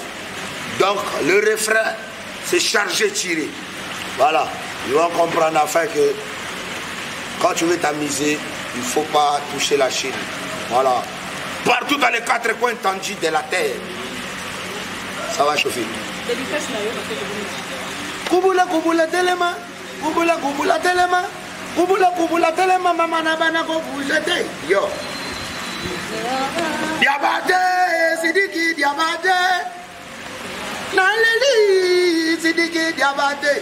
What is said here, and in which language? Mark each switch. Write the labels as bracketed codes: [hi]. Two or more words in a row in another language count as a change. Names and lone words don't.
[fr] Donc, le refrain, c'est charger, tirer. Voilà, ils vont comprendre afin que quand tu veux t'amuser, il ne faut pas toucher la Chine. Voilà. Partout dans les quatre coins tendus de la terre, ça va chauffer. [ln] Kubula kubula telema, kubula kubula telema, kubula telema, mama nabana ko bujete. Yo. Diabate, sidiki diabate. Naleli, sidiki diabate.